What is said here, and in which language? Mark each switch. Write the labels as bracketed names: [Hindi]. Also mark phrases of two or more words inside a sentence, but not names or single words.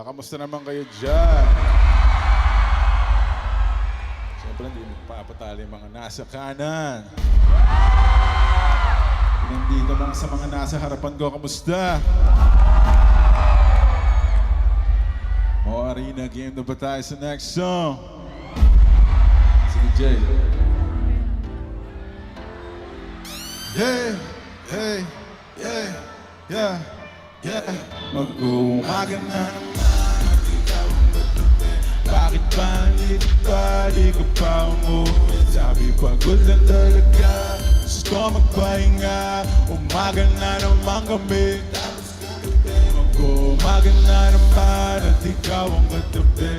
[Filipino] Kamusta naman kayo dyan? Siyempre hindi magpapatali yung mga nasa kanan. Nandito mga sa mga nasa harapan ko. Kamusta? O Arena, game na ba tayo sa [English] next song? [Filipino] Sige, Jay. Hey, hey, hey, yeah, yeah. Mag-uumaga na naman at ikaw ang katabi. Bakit ba nandito pa, di ka pa umuwi? Sabi pagod na talaga, gusto magpahinga. Umaga na naman kami, mag-uumaga na naman at ikaw ang katabi.